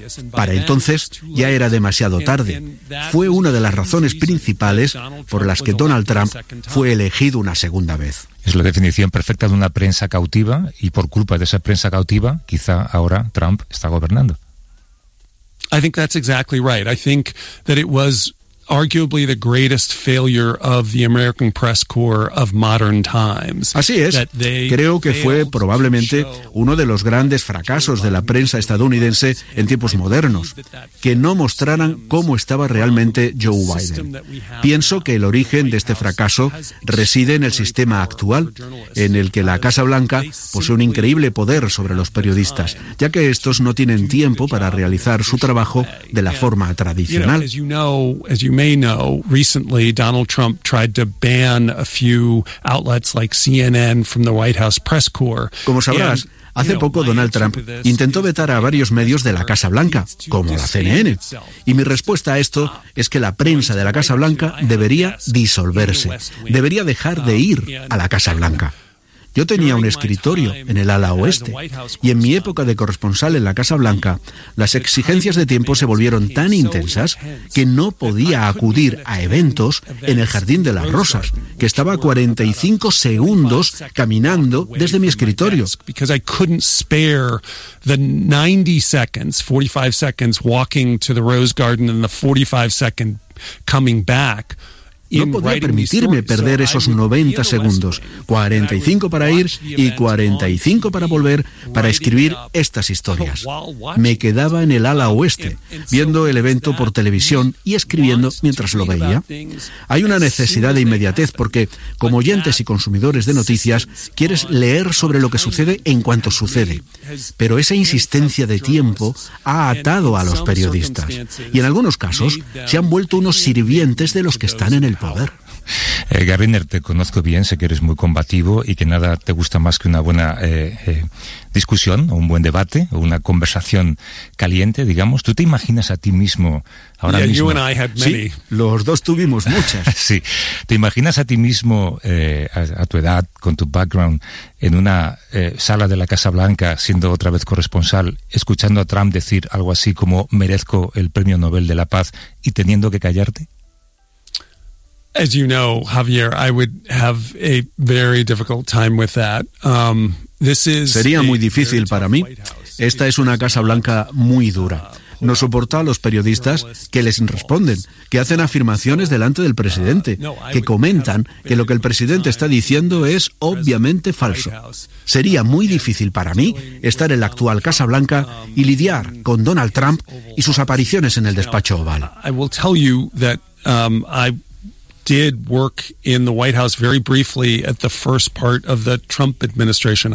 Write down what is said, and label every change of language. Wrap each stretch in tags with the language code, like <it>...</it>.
<es>Para entonces ya era demasiado tarde. Fue una de las razones principales por las que Donald Trump fue elegido una segunda vez. Es la definición perfecta de una prensa cautiva, y por culpa de esa prensa cautiva, quizá ahora Trump está gobernando.</es> <en>I think that's exactly right. I think that it was arguably the greatest failure of the American press corps of modern times.</en> <es>Así es. Creo que fue probablemente uno de los grandes fracasos de la prensa estadounidense en tiempos modernos, que no mostraran cómo estaba realmente Joe Biden. Pienso que el origen de este fracaso reside en el sistema actual, en el que la Casa Blanca posee un increíble poder sobre los periodistas, ya que estos no tienen tiempo para realizar su trabajo de la forma tradicional.</es> <en>You may know, recently Donald Trump tried to ban a few outlets like CNN from the White House press corps.</en> <es>Como sabrás, hace poco Donald Trump intentó vetar a varios medios de la Casa Blanca, como la CNN. Y mi respuesta a esto es que la prensa de la Casa Blanca debería disolverse, debería dejar de ir a la Casa Blanca. Yo tenía un escritorio en el ala oeste, y en mi época de corresponsal en la Casa Blanca, las exigencias de tiempo se volvieron tan intensas que no podía acudir a eventos en el Jardín de las Rosas, que estaba 45 segundos caminando desde mi escritorio.</es> <en>The 90 seconds, 45 seconds walking to the Rose Garden and the 45 seconds coming back.</en> <es>No podía permitirme perder esos 90 segundos, 45 para ir y 45 para volver, para escribir estas historias. Me quedaba en el ala oeste, viendo el evento por televisión y escribiendo mientras lo veía. Hay una necesidad de inmediatez porque, como oyentes y consumidores de noticias, quieres leer sobre lo que sucede en cuanto sucede. Pero esa insistencia de tiempo ha atado a los periodistas. Y en algunos casos, se han vuelto unos sirvientes de los que están en el poder. Gariner, te conozco bien, sé que eres muy combativo y que nada te gusta más que una buena discusión, o un buen debate, o una conversación caliente, digamos. ¿Tú te imaginas a ti mismo ahora mismo? Sí, los dos tuvimos muchas. Sí, ¿te imaginas a ti mismo, a tu edad, con tu background, en una sala de la Casa Blanca, siendo otra vez corresponsal, escuchando a Trump decir algo así como "merezco el premio Nobel de la Paz" y teniendo que callarte?</es> <en>As you know, Javier, I would have a very difficult time with that.</en> <es>Sería muy difícil para mí. Esta es una Casa Blanca muy dura. No soporta a los periodistas que les responden, que hacen afirmaciones delante del presidente, que comentan que lo que el presidente está diciendo es obviamente falso. Sería muy difícil para mí estar en la actual Casa Blanca y lidiar con Donald Trump y sus apariciones en el despacho oval.</es> <en>I will tell you that I did work in the White House very briefly at the first part of the Trump administration.</en>